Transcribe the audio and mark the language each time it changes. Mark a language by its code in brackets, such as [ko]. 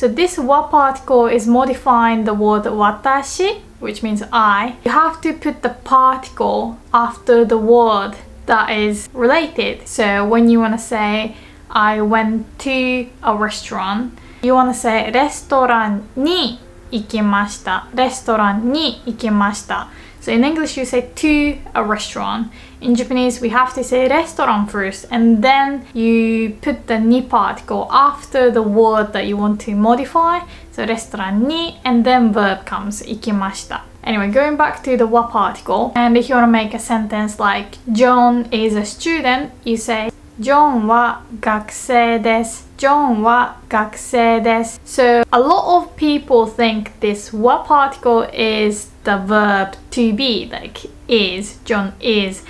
[en] So this wa particle is modifying the word 私, which means I. You have to put the particle after the word that is related. So when you want to say I went to a restaurant, you want to say [ja] レストランに行きました。レストランに行きました。 [en] So in English you say to a restaurant. In Japanese we have to say restaurant first, and then you put the ni particle after the word that you want to modify. So レストランに and then verb comes 行きました。 Anyway, going back to the wa particle, and if you want to make a sentence like John is a student, you say [ja] John は学生です。 John は学生です。 [en] So a lot of people think this wa particle is the verb to be, like is, John is.